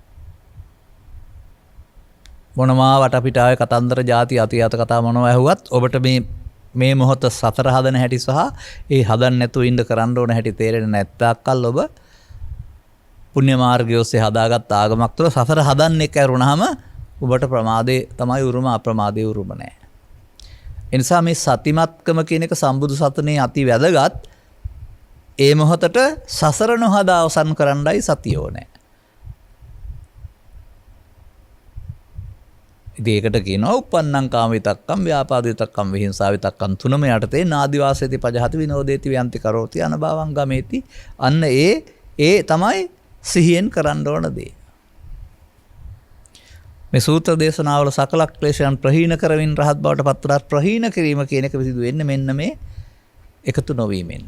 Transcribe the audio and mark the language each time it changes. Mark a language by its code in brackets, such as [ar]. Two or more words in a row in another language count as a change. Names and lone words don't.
[si] මොනවා වටපිටාවේ කතන්දර ಜಾති අතියත කතා මොනවා ඇහුවත් ඔබට මේ මොහොත සතර හදන හැටි සහ ඒ හදන්න නැතුව ඉන්න කරන්න ඕන හැටි තේරෙන්නේ නැත්තාක්කල් ඔබ පුණ්‍ය මාර්ගය ඔස්සේ හදාගත් ආගමක් තුළ සතර හදන්නේ කරුණාම ඔබට ප්‍රමාදේ තමයි උරුම, අප්‍රමාදේ උරුම නැහැ. ඒ නිසා මේ සතිමත්කම කියන එක සම්බුදු සසුනේ අති වැදගත්. ඒ මොහොතට සසර නොහදා අවසන් කරන්නයි සතිය ඕනේ. ඉතින් ඒකට කියනවා [pi] uppannam kama vitakkam vyapada vitakkam vihinsa vitakkam [si] තුනම යටතේ [pi] නාදිවාසේති පජහති විනෝදේති ව්‍යන්ති කරෝති අනභවං ගමේති. [si] අන්න ඒ තමයි සිහියෙන් කරන්න ඕන දේ. මේ සූත්‍ර දේශනාවල සකල ක්ලේශයන් ප්‍රහීන කරමින් රහත් බවට පත්වලා ප්‍රහීන කිරීම කියන එක සිදු වෙන්නේ මෙන්න මේ එකතු නොවීමෙන්.